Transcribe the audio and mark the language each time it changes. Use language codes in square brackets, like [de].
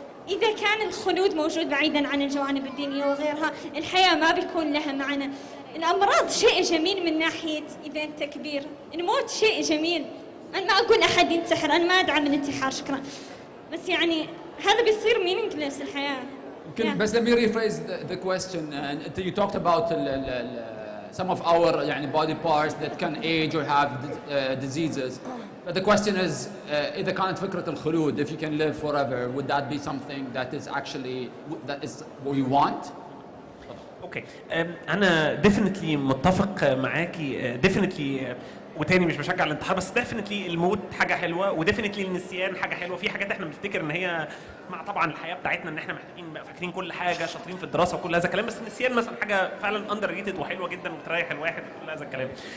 [ar] إذا كان الخلود موجود بعيداً عن الجوانب الدينية وغيرها، الحياة ما بيكون لها معنى. الأمراض شيء جميل من ناحية إذا أنت كبير، الموت شيء جميل. أنا ما أقول أحد ينتحر، أنا ما أدعم الانتحار شكراً، بس يعني هذا بيصير meaningless الحياة. [en] But let me rephrase the question. You talked about some of our body parts that can age or have diseases. But the question is, [ar] إذا كانت فكرة الخلود, [en] if you can live forever, would that be something that is actually, that is what you want? [ar] اوكي انا ديفنتلي متفق معاكي ديفنتلي وتاني مش بشجع الانتحار بس ديفنتلي الموت حاجه حلوه وديفنتلي النسيان حاجه حلوه في حاجات احنا بنفتكر ان هي مع طبعا الحياه بتاعتنا ان احنا محتاجين نبقى فاكرين كل حاجه شاطرين في الدراسه وكل هذا الكلام بس النسيان مثلا حاجه فعلا اندر ريتد وحلوه جدا وتريح الواحد وكل هذا الكلام.